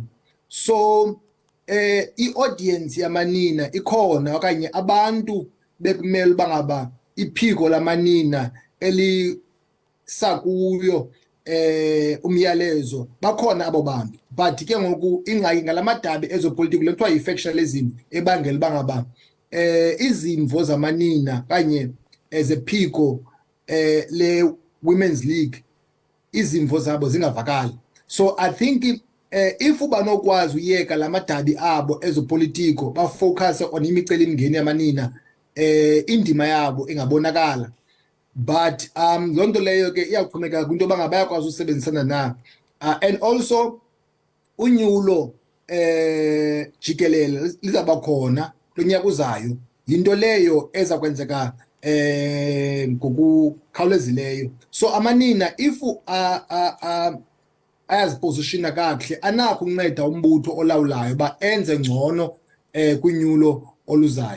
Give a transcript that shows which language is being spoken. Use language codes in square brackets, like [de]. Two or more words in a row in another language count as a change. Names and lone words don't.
[xh] So i-audience yamanina ikhona okanye abantu bekumele uba ngaba iphiko lamanina elisakuyo umyalezo bakhona abo bantu. But ke ngoku ingxaki ngalamadabi ezopolitiko le kuthiwa yi-factionalism ebangela uba ngaba izimvo zamanina kanye ezephiko le-Women's League izimvo zabo zingavakali. [en] So I think if [xh] ubanokwazi uyeka lamadabi abo ezopolitiko bafocus on imicelimngeni yamanina indima yabo ingabonakala. But lonto leyo ke iyaxhomekeka kwinto bayakwazi usebenzisana na. And also unyulo Jikelele lizaba khona lonyaka uzayo. Into leyo eza kwenzeka ngokukhawulezileyo. So amanina if ayazipositiona kakuhle anakho unceda umbutho olawulayo ba enze ngcono kwinyulo oluzayo.